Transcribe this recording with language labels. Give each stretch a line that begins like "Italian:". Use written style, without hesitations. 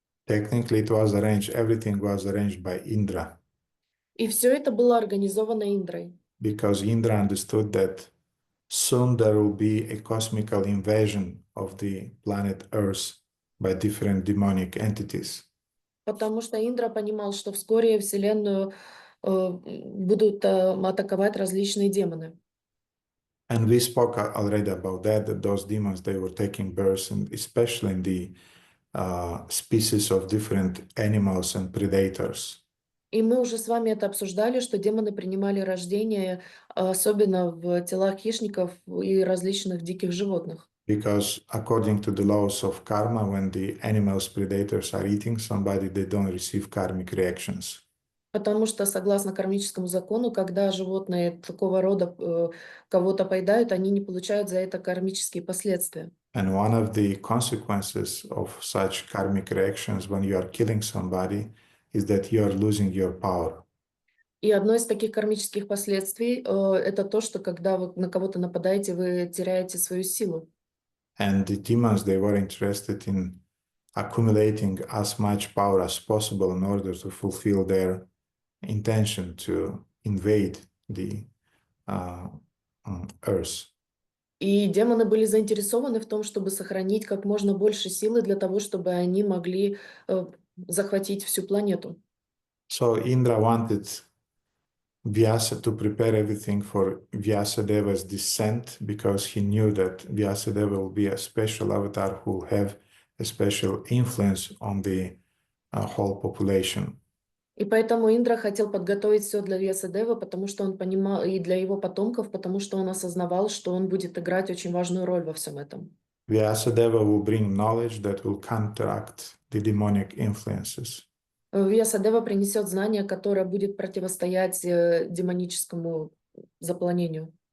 English: Technically, everything was arranged by Indra.
Russian: И все это было организовано Индрой.
English: Because Indra understood that soon there will be a cosmical invasion of the planet Earth by different demonic entities.
Russian: Потому что Индра понимал, что вскоре Вселенную будут атаковать различные демоны.
English: And we spoke already about that those demons, they were taking birth, and especially in the species of different animals and predators.
Russian: И мы уже с вами это обсуждали, что демоны принимали рождение, особенно в телах хищников и различных диких животных.
English: Because according to the laws of karma, when the animals, predators are eating somebody, they don't receive karmic reactions.
Russian: Потому что, согласно кармическому закону, когда животные такого рода кого-то поедают, они не получают за это кармические последствия.
English: And one of the consequences of such karmic reactions when you are killing somebody is that you are losing your power.
Russian: И одно из таких кармических последствий это то, что когда вы на кого-то нападаете, вы теряете свою силу.
English: And the demons, they were interested in accumulating as much power as possible in order to fulfill their intention to invade the earth.
Russian: И демоны были заинтересованы в том, чтобы сохранить как можно больше силы для того, чтобы они могли захватить всю планету.
English: So Indra wanted Vyasa to prepare everything for Vyasadeva's descent because he knew that Vyasadeva will be a special avatar who will have a special influence on the whole population.
Russian: И поэтому Индра хотел подготовить все для Вьясадевы, потому что он понимал, и для его потомков, потому что он осознавал, что он будет играть очень важную роль во всем этом.
English: Vyasadeva will bring knowledge that will counteract the demonic influences.
Russian: Вьясадева принесет знание, которое будет противостоять демоническому заполонению.